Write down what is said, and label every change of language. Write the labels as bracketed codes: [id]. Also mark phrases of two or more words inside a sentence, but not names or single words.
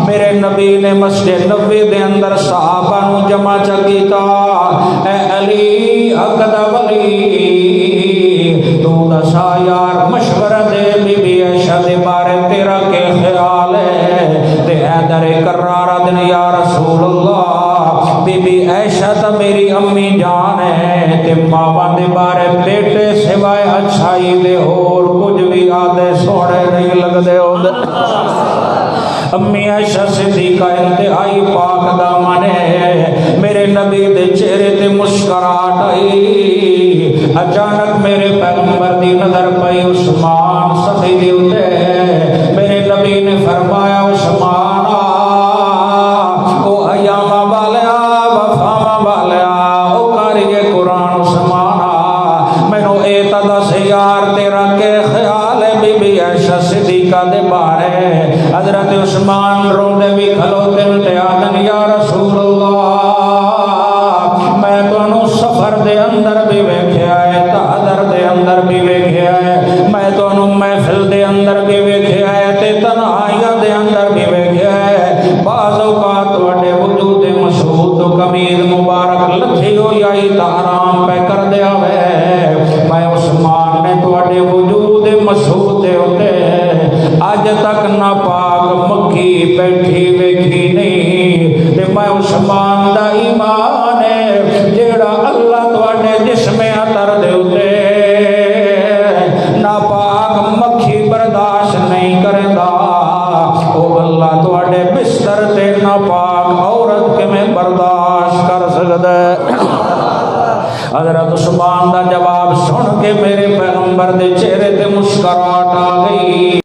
[pa] میرے نبی نے مسجد نبوی دے اندر صحابہ نو جمع کیتا، اے علی حق دا ولی تو دسا یار مشورہ دے بی بی عائشہ دے بارے تیرا کے خیال ہے؟ تے حیدر کرارہ دن [ar] یا رسول اللہ [pa] بی بی عائشہ تا میری امی جان ہے، تے ماواں دے بارے بیٹے سوائے اچھائی دے اور کچھ بھی آدھے سوڑے نہیں لگ دے ہوندے۔ امی عائشہ صدیقہ انتہائی پاک دامن ہے، میرے نبی دے چہرے تے مسکراہٹ آئی۔ اچانک میرے پیغمبر دی نظر پئی عثمان صفی دے اوتے، میرے نبی نے فرمایا عثمان او ایامہ والیا وفامہ والیا او قاری قرآن عثمان، مینوں اے تا دس یار تیرا کے خیال ہے بی بی عائشہ صدیقہ دے بارے؟ حضرت عثمان روندے بھی کھلوتے تے آدن [ar] یا رسول اللہ [pa] میں تانوں سفر دے اندر بھی ویکھیا ہے، تحضر دے اندر بھی ویکھیا ہے، میں تانوں محفل دے اندر بھی ویکھیا ہے تے تنہائیاں دے اندر بھی ویکھیا ہے۔ بعض اوقات تواڈے وجود مسعود تو قمیض مبارک لتھی ہوئی آئی تا آرام پہ کر دیا ہے، میں عثمان نے تواڈے وجود مسعود دے اوتے اج تک ناپاک مکھی بیٹھی ویکھی نہیں، تے میں عثمان دا ایمان ہے جیڑا اللہ تواڈے جسم عطر دے اوتے ناپاک مکھی برداشت نہیں کردا، [ur] او اللہ ناپاک عورت کے میں برداشت کر سکتا ہے؟ [pa] حضرت عثمان دا جواب سن کے میرے پیغمبر دے چہرے تے مسکراہٹ آ گئی۔